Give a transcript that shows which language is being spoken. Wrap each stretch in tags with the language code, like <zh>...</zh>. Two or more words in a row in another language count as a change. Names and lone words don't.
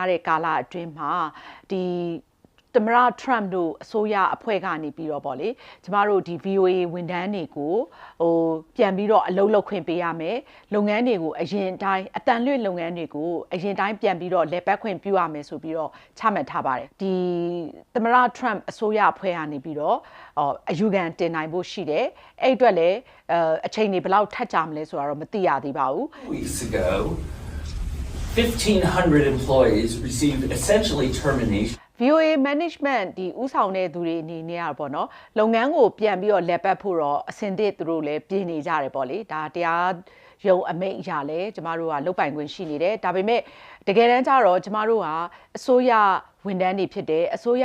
<my>တဲ့ကာလအတွင်းမှာဒီသမ္မတ Trump တို့အစိုးရအဖွဲ့ကနေပြီးတော့ပေါ့လေကျမတို့ဒီ VOA ဝန်ထမ်းတွေကိုဟိုပြန်ပြီးတော့အလုပ်လုပ်ခွင့်ပေးရမယ်လုပ်ငန်းတွေကိုအရင်တိုင်းအတန်လွင့်လုပ်ငန်းတွေကိုအရင်တိုင်းပြန်ပြီးတော့လက်ပတ်ခွင့်ပြုရမယ်ဆိုပြီးတော့ချမှတ်ထားပါတယ်ဒီသမ္မတ Trump အစိုးရအဖွဲ့ကနေပြီးတော့အယူခံတင်နိုင်ဖို့ရှိတယ်အဲ့အတွက်လည်းအချိန်တွေဘယ်လောက်ထပ်ကြမလဲဆိုတာတော့မသိရသေးပါဘူး</my> <en>Weeks ago 1,500 employees received essentially termination</en> <my>VOA management ဒီဥဆောင်တဲ့သူတွေအနေနဲ့อ่ะပေါ့နော်လုပ်ငန်းကိုပြန်ပြီးတော့လက်ပတ်ဖို့တော့အစင်သစ်သူတို့လည်းပြင်နေကြတယ်ပေါ့လေဒါတရားရုံအမိန့်အရာလဲကျမတို့ကလုတ်ပိုင်ခွင့်ရှိနေတယ်ဒါပေမဲ့တကယ်တမ်းကျတော့ကျမတို့ကအစိုးရဝန်ထမ်းတွေဖြစ်တယ်အစိုးရ</my>